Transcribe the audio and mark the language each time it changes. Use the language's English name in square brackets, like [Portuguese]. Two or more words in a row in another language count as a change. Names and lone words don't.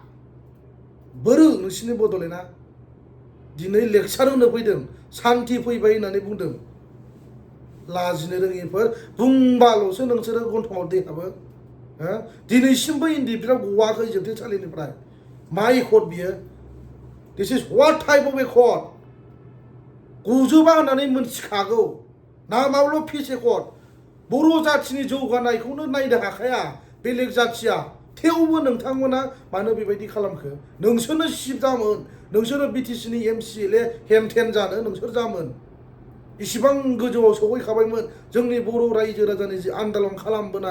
[Bodo] बोरो नोंसिनि बड'लेण्डआ दिनै लेक्सार होनो फैदों सान्थि फैबाय होननानै बुंदों लाजिनो रोङिफोर बुंबाल'सो नोंसोरो गन्थङाव दै हाबो दिनैसिमबो इन्डिभिडुवेल गवाखै जोबथेसालिनिफ्राय मा एकर्ड बियो [English] this is what type of accord [Bodo] गजोबा होननानै मोनथिखागौ नामावल' [English] peace accord [Bodo] बर' जाथिनि जौगानायखौनो नायनो हाखाया बेलेग जाथिया थेवबो नोंथांमोना मानो बेबायदि खालामखो नोंसोरनो सिफ जामोन नोंसोरो बिटिसिनि MCLA हेन थेन जानो नोंसोर जामोन इसिबां गोजौआव सहैखाबायमोन जोंनि बर' रायजो राजानि जि आन्दलन खालामबोनाय